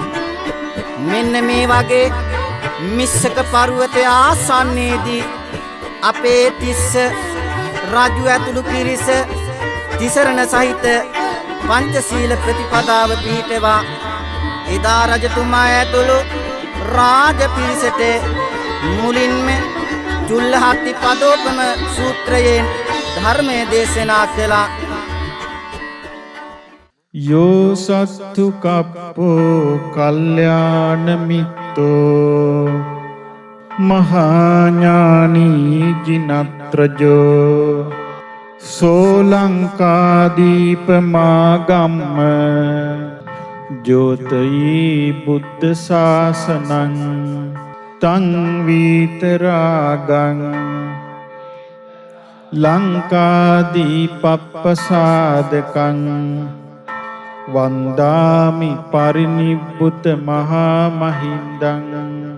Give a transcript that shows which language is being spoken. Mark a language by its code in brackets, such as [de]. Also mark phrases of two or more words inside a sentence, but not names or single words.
[si] මෙන්න මේ වගේ මිස්සක පර්වතය ආසන්නයේදී අපේ තිස්ස රජු ඇතුළු පිරිස තිසරණ සහිත පංචශීල ප්‍රතිපදාව පිහිටවා එදා රජතුමා ඇතුළු රාජ පිරිසට මුලින්ම චුල්ලහත්ති පදෝපම සූත්‍රයෙන් ධර්මය දේශනා කළා. [pi] යෝ සත්තු කප්පෝ කල්යාණ මිත්තෝ මහාඥානී ජිනත්‍රජෝ සෝලංකාදීප මාගම්ම ජෝතයි බුද්ධ ශාසනං තං වීතරාගං ලංකාදීපප්පසාදකං වන්දාමි පරිනිබ්බුත මහා මහින්දං